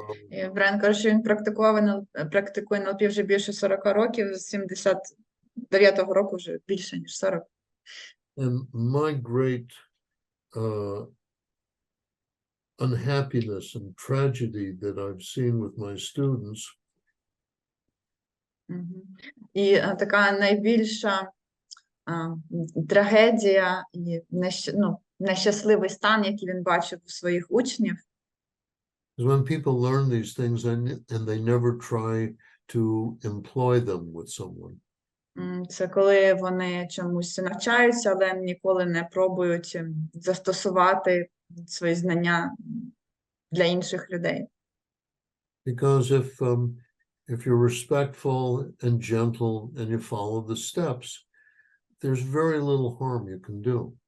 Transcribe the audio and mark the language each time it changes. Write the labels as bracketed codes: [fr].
[uk] І Брайан каже, що він практикує НЛП вже більше 40 років, з 79-го року вже більше, ніж 40. [en] And my great unhappiness and tragedy that I've seen with my students [uk] І така найбільша трагедія і нещасливий стан, який він бачив у своїх учнів, [en] is when people learn these things and they never try to employ them with someone. [uk] Це коли вони чомусь навчаються, але ніколи не пробують застосувати свої знання для інших людей. [en] Because if you're respectful and gentle and you follow the steps, there's very little harm you can do.